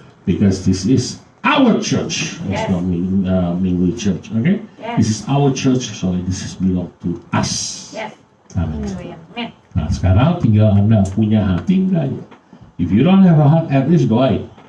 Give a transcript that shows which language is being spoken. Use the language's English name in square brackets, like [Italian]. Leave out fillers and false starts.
[English] Because this is our church, it's not Minggu Church, okay? This is our church, so this is belong to us. [Indonesian] Amin. Nah, sekarang tinggal Anda punya hati enggak ya? [English] If you don't have a heart, at least doa.